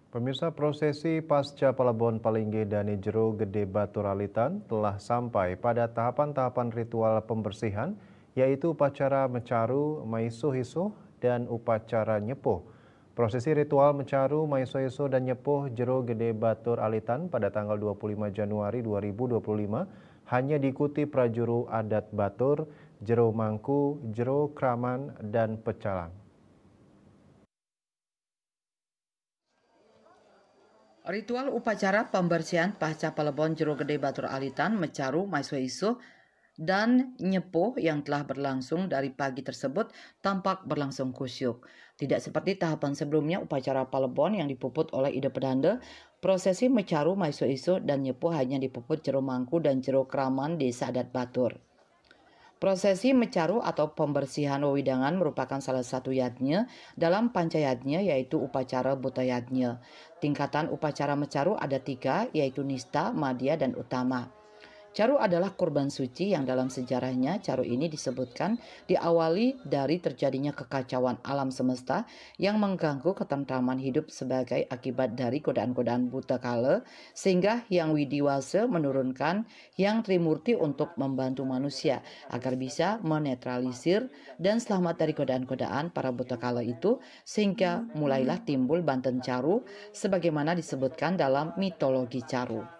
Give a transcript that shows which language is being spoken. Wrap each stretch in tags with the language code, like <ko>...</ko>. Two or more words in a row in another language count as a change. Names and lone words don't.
<id>Pemirsa, prosesi pasca Palebon Palingge dan Jero Gede Batur Alitan telah sampai pada tahapan-tahapan ritual pembersihan, yaitu upacara Mecaru, Maiso-Hiso, dan upacara Nyepuh. Prosesi ritual Mecaru, Maiso-Hiso, dan Nyepuh Jero Gede Batur Alitan pada tanggal 25 Januari 2025 hanya diikuti prajuru adat Batur, Jero Mangku, Jero Kraman, dan Pecalang. Ritual upacara pembersihan pasca Palebon Jero Gede Batur Alitan, Mecaru, Maiso-Hiso, dan Nyepuh yang telah berlangsung dari pagi tersebut tampak berlangsung kusyuk. Tidak seperti tahapan sebelumnya upacara Palebon yang dipuput oleh Ide Pedanda, prosesi Mecaru, Maiso-Hiso, dan Nyepuh hanya dipuput Jero Mangku dan Jero Kraman Desa Adat Batur. Prosesi Mecaru atau pembersihan wewidangan merupakan salah satu yadnya dalam pancayadnya, yaitu upacara buta yadnya. Tingkatan upacara Mecaru ada 3, yaitu Nista, Madya, dan Utama. Caru adalah kurban suci yang dalam sejarahnya caru ini disebutkan diawali dari terjadinya kekacauan alam semesta yang mengganggu ketentraman hidup sebagai akibat dari godaan-godaan buta kala, sehingga Hyang Widiwasa menurunkan Hyang Trimurti untuk membantu manusia agar bisa menetralisir dan selamat dari godaan-godaan para buta kala itu, sehingga mulailah timbul Banten Caru sebagaimana disebutkan dalam mitologi Caru.</id>